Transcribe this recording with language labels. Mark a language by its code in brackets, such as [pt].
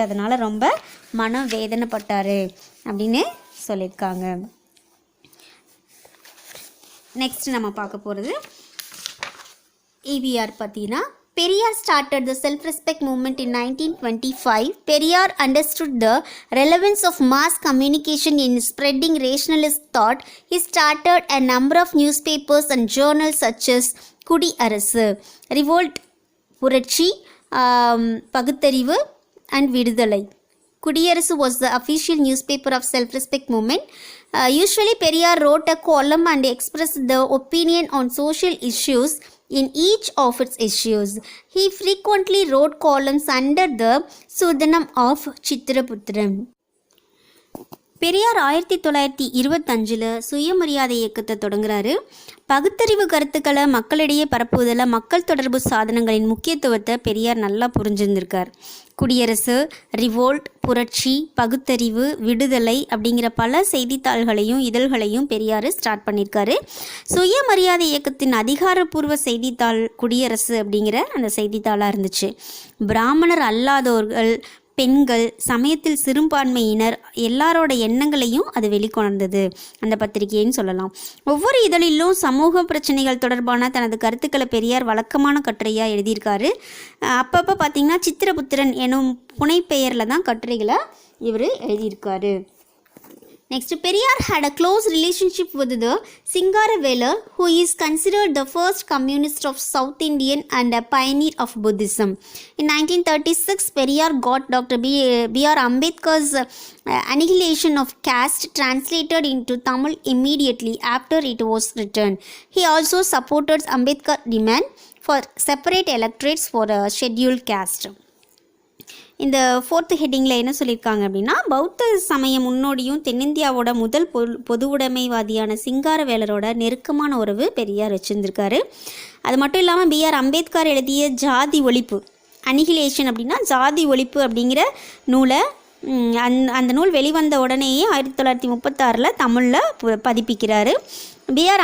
[ta] அதனால் ரொம்ப மன வேதனைப்பட்டார் அப்படின்னு சொல்லியிருக்காங்க. நெக்ஸ்ட் நம்ம பார்க்க போகிறது ஈவிஆர் பற்றினா, [en] Periyar started the self-respect movement in 1925. Periyar understood the relevance of mass communication in spreading rationalist thought. He started a number of newspapers and journals such as Kudi Arasu, Revolt, Puratchi, Pagutarivu and Vidudalai. Kudiyarasu was the official newspaper of self-respect movement. Usually Periyar wrote a column and expressed the opinion on social issues in each of its issues. He frequently wrote columns under the pseudonym of Chitraputram. [ta] Periyar 1925 சுயமரியாதை இயக்கத்தை தொடங்குறாரு. பகுத்தறிவு கருத்துக்களை மக்களிடையே பரப்புவதில் மக்கள் தொடர்பு சாதனங்களின் முக்கியத்துவத்தை பெரியார் நல்லா புரிஞ்சிருந்திருக்கார். குடியரசு, ரிவோல்ட், புரட்சி, பகுத்தறிவு, விடுதலை அப்படிங்கிற பல செய்தித்தாள்களையும் இதழ்களையும் பெரியார் ஸ்டார்ட் பண்ணியிருக்காரு. சுயமரியாதை இயக்கத்தின் அதிகாரப்பூர்வ செய்தித்தாள் குடியரசு அப்படிங்கிற அந்த செய்தித்தாளாக இருந்துச்சு. பிராமணர் அல்லாதோர்கள், பெண்கள், சமயத்தில் சிறுபான்மையினர் எல்லாரோட எண்ணங்களையும் அது வெளிக்கொணர்ந்தது அந்த பத்திரிகைன்னு சொல்லலாம். ஒவ்வொரு இதழிலும் சமூக பிரச்சனைகள் தொடர்பான தனது கருத்துக்களை பெரியார் வழக்கமான கட்டுரையாக எழுதியிருக்காரு. அப்பப்போ பார்த்திங்கன்னா சித்திரபுத்திரன் எனும் புனைப்பெயரில் தான் கட்டுரைகளை இவர் எழுதியிருக்காரு. [en] Next, Periyar had a close relationship with the Singaravela, who is considered the first communist of South Indian and a pioneer of Buddhism. In 1936, Periyar got Dr. B.R. Ambedkar's Annihilation of Caste translated into Tamil immediately after it was written. He also supported Ambedkar's demand for separate electorates for a scheduled caste. [ta] இந்த 4th ஹெட்டிங்கில் என்ன சொல்லியிருக்காங்க அப்படின்னா, பௌத்த சமய முன்னோடியும் தென்னிந்தியாவோட முதல் பொது உடைமைவாதியான சிங்காரவேலரோட நெருக்கமான உறவு பெரியார் வச்சுருந்துருக்காரு. அது மட்டும் இல்லாமல் B.R. அம்பேத்கர் எழுதிய ஜாதி ஒழிப்பு, அனிகிலேஷன் அப்படின்னா ஜாதி ஒழிப்பு அப்படிங்கிற நூலை அந்த நூல் வெளிவந்த உடனேயே 1936 தமிழில் பதிப்பிக்கிறாரு. B.R.